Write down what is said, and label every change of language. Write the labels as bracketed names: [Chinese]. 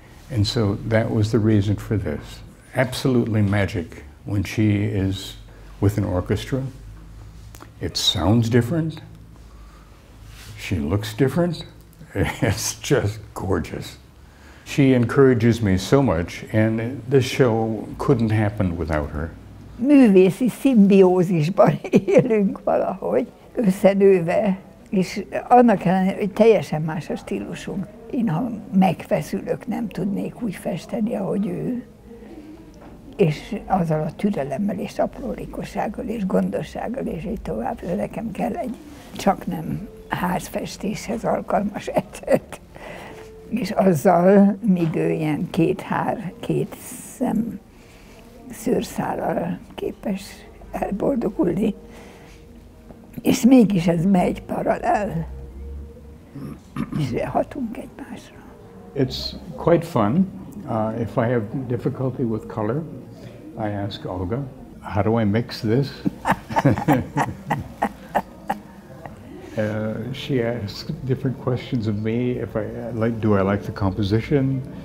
[English] And so that was the reason for this. Absolutely magic when she is with an orchestra. It sounds different. She looks different. It's just gorgeous. She encourages me so much, and this show couldn't happen without her. [Hungarian] Művészi szimbiózisban élünk valahogy, összenőve, és annak ellenére, hogy teljesen más a stílusunk. Én, ha megfeszülök, nem tudnék úgy festeni, ahogy ő. És azzal a türelemmel, és aprólékossággal, és gondossággal, és így tovább. Nekem kell egy csak nem házfestéshez alkalmas ecet. És azzal, míg ő ilyen két szem szőrszállal képes elboldogulni, és mégis ez megy paralel, és hatunk egymásra. [English] It's quite fun. If I have difficulty with color, I ask Olga, how do I mix this? She asks different questions of me. If do I like the composition?